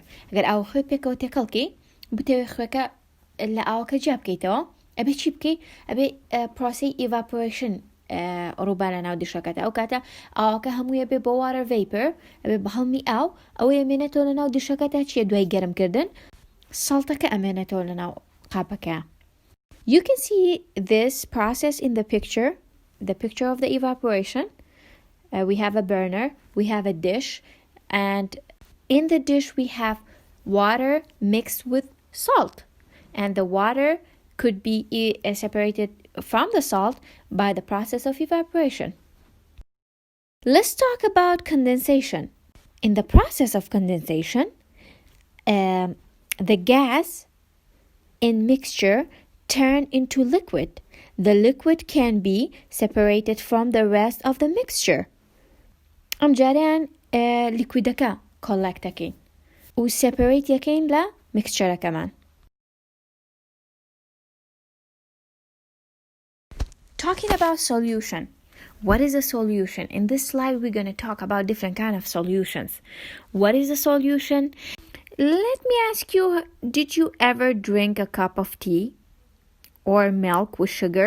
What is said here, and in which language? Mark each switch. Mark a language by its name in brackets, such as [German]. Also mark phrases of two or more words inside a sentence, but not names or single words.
[Central Kurdish] اگر ئاو خۆی پێکەوە تێکەڵکی بتەوێ خۆەکە لە ئاوەکە جیا بکەیتەوە ئەبێ چی بکەی ئەبێ پرۆسەی evaporation ڕووبا لە ناو دیشەکەتە ئەو کاتە ئاوەکە هەموویە بێ بۆ [English] water vapor [Central Kurdish] ئەبێ بە هەڵمی ئاو ئەوەی ئەمێنێتەوە لە ناو دیشەکەتە چیە دوای گەرمکردن ساڵتەکە ئەمێنێتەوە لە ناو قاپەکە. [English] You can see this process in the picture of the evaporation. We have a burner, we have a dish, and in the dish we have water mixed with salt, and the water could be separated from the salt by the process of evaporation. Let's talk about condensation. In the process of condensation, the gas in mixture turn into liquid. The liquid can be separated from the rest of the mixture. [Central Kurdish] ئەم جاریان لیکویدەکە کۆڵەکتەکەین و سێپەرەیت یەکەین لە میکسچەرەکەمان. [English] Talking about solution. What is a solution? In this slide we're going to talk about different kind of solutions. What is a solution? Let me ask you, did you ever drink a cup of tea or milk with sugar?